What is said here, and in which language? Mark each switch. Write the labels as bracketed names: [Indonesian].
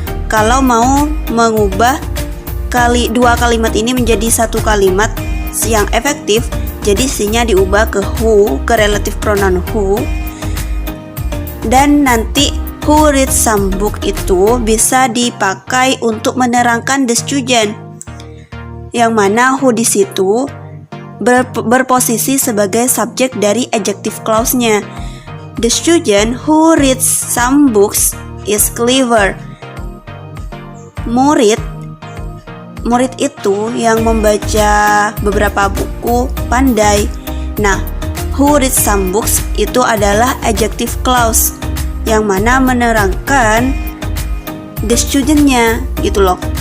[Indonesian] Kalau mau mengubah dua kalimat ini menjadi satu kalimat yang efektif, jadi si-nya diubah ke who, ke relative pronoun who. Dan nanti [English] who reads some book [Indonesian] itu bisa dipakai untuk menerangkan the student, yang mana who di situ berposisi sebagai subjek dari adjective clause-nya. [English] The student who reads some books is clever. [Indonesian] Murid itu yang membaca beberapa buku pandai. Nah, [English] who reads some books [Indonesian] itu adalah adjective clause. yang mana menerangkan the student-nya gitu loh.